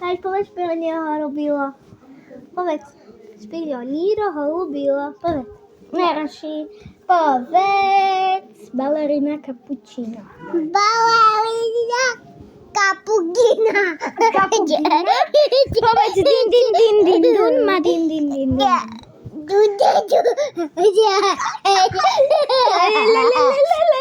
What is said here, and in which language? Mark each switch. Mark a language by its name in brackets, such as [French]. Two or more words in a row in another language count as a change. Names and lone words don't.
[Slovak] Kajuš, povedz špioníro golbílo. Povedz špioníro golbílo. Povedz. Neraši. Povedz balerina cappuccino. Balerina cappuccino. Povedz din, din, din, din, dun, ma din, din, din, dun. Du, du, du.